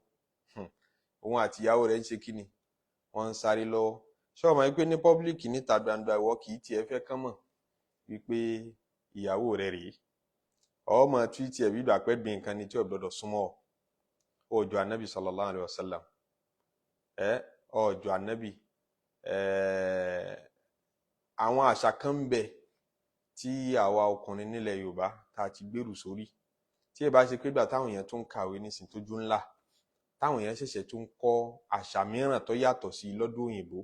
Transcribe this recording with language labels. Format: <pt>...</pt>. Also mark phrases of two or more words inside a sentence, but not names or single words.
<yo>Òun àti ìyàwó rẹ̀ ń ṣe kíni? Wọ́n ń sáré lọ́wọ́. Ṣé o mọ̀ wípé ní public níta gbangba ìwọ kì í tiẹ̀ fẹ́ kán mọ̀ wípé ìyàwó rẹ̀ rèé. Ọmọ tweet ẹ̀ bí ìgbà pẹ́ gbin nǹkan ni tí ò gbọdọ̀ súnmọ́ ọ. Ọjọ́ Ànábì</yo> <ar>صلى الله عليه وسلم.</ar> <yo>Ọjọ́ Ànábì. Àwọn àṣà kan ń bẹ tí àwa ọkùnrin nílẹ̀ Yorùbá ta ti gbèrú sórí. Tí ẹ bá ṣe pé ìgbà táwọn èèyàn tún kàwé nísìn tójú ńlá, táwọn èèyàn ṣẹ̀ṣẹ̀ tún kọ́ àṣà mìíràn tó yàtọ̀ sí lọ́dọ̀ òyìnbó.</yo>